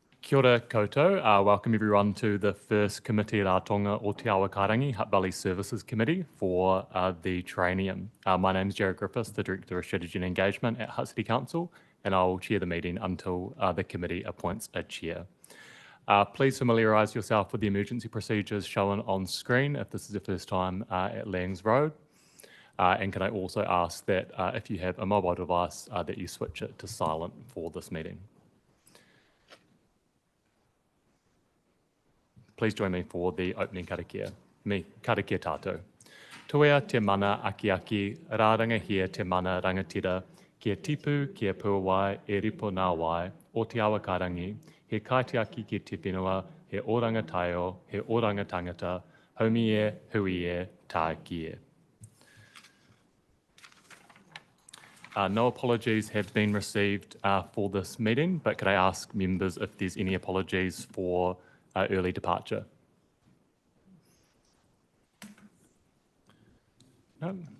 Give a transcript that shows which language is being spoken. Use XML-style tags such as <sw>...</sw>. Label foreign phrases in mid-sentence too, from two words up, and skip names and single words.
<mi>Kia ora koutou.</mi> <en>Welcome everyone to the first committee rātonga o Te Awa Karangi, Hutt Valley Services Committee for the Terranium. My name is Jared Griffiths, the Director of Strategy and Engagement at Hutt City Council, and I will chair the meeting until the committee appoints a chair. Please familiarise yourself with the emergency procedures shown on screen if this is your first time at Langs Road. And can I also ask that if you have a mobile device that you switch it to silent for this meeting. Please join me for the opening karakia.</en> <mi>Me karakia tātou. Tuea te mana aki aki, rāranga hia te mana rangatira, kia tipu, kia puawai, e ripo nā wai, o Te Awa Karangi, he kaitiaki ki te whenua, he oranga taio, he oranga tangata, haumi e, hui e, tā ki e.</mi> <en>No apologies have been received for this meeting, but could I ask members if there's any apologies for early departure? No.</en>